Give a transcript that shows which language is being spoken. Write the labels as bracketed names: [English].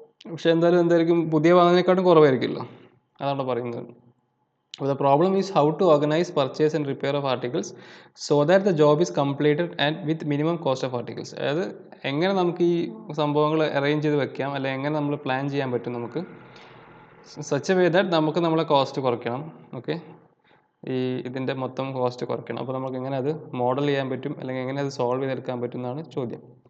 [Malayalam] പക്ഷെ എന്തായിരിക്കും പുതിയ വാങ്ങുന്നതിനെക്കാട്ടും കുറവായിരിക്കുമല്ലോ, അതാണ് പറയുന്നത്. [English] അപ്പോൾ the problem is how to organize purchase and repair of articles so that the job is completed and with minimum cost of articles. [Malayalam] അതായത് എങ്ങനെ നമുക്ക് ഈ സംഭവങ്ങൾ അറേഞ്ച് ചെയ്ത് വെക്കാം, അല്ലെങ്കിൽ എങ്ങനെ നമ്മൾ പ്ലാൻ ചെയ്യാൻ പറ്റും നമുക്ക്, [English] such a way that [Malayalam] നമുക്ക് നമ്മളെ കോസ്റ്റ് കുറയ്ക്കണം. ഓക്കെ, ഈ ഇതിൻ്റെ മൊത്തം കോസ്റ്റ് കുറയ്ക്കണം. അപ്പോൾ നമുക്ക് എങ്ങനെ അത് മോഡൽ ചെയ്യാൻ പറ്റും, അല്ലെങ്കിൽ എങ്ങനെ അത് സോൾവ് ചെയ്തെടുക്കാൻ പറ്റും എന്നാണ് ചോദ്യം.